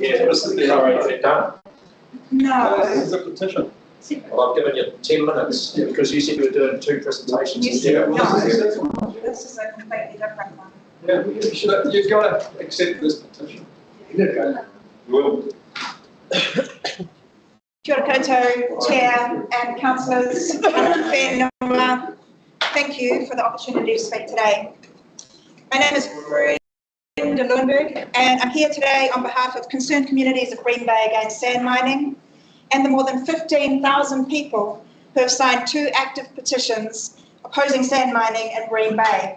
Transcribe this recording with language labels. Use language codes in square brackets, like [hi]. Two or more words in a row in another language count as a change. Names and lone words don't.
[en] Yeah, this is the already done. No. This is a petition. Well, I've given you 10 minutes because you said you were doing 2 presentations. You said, no, this is a completely different one. Yeah, you've got to accept this petition. Will. [mi] Kia ora koutou, [en] Chair and councillors, whenua. Thank you for the opportunity to speak today. My name is Brenda Lundberg, and I'm here today on behalf of concerned communities of Green Bay against sand mining and the more than 15,000 people who have signed 2 active petitions opposing sand mining in Green Bay.